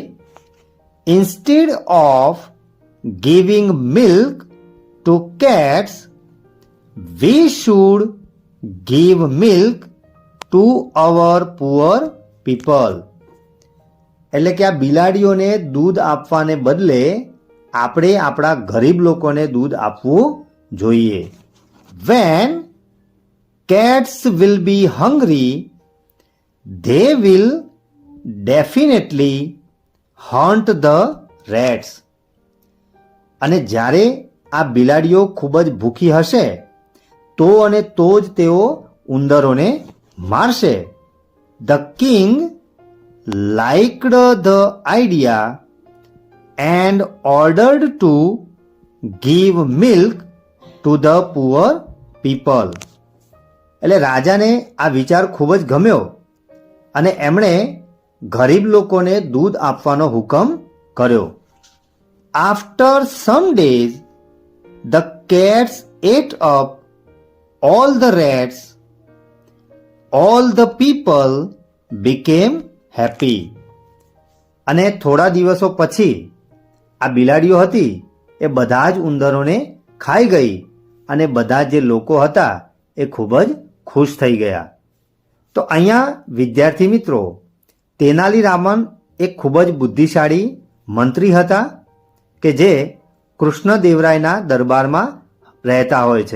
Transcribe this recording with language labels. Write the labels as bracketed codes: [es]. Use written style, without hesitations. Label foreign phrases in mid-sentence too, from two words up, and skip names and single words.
[en] Instead of giving milk to cats, we should give milk to our poor people. [gu] એટલે કે આ બિલાડીઓને દૂધ આપવાને બદલે આપણે આપણા ગરીબ લોકોને દૂધ આપવું જોઈએ. [en] When cats will be hungry, they will definitely hunt the rats. [gu] અને જ્યારે આ બિલાડીઓ ખૂબ જ ભૂખી હશે તો અને તો જ તેઓ ઉંદરોને મારશે. [en] The king liked the idea and ordered to give milk to the poor people. [gu] એટલે રાજાને આ વિચાર ખૂબ જ ગમ્યો અને એમણે ગરીબ લોકોને દૂધ આપવાનો હુકમ કર્યો. [en] After some days, the cats ate up all the rats. All the people became happy. [gu] અને થોડા દિવસો પછી આ બિલાડીઓ હતી એ બધા જ ઉંદરોને ખાઈ ગઈ અને બધા જે લોકો હતા એ ખૂબ જ ખુશ થઈ ગયા. તો અહીંયા વિદ્યાર્થી મિત્રો, તેનાલીરામન એક ખૂબ જ બુદ્ધિશાળી મંત્રી હતા કે જે કૃષ્ણદેવરાયના દરબારમાં રહેતા હોય છે.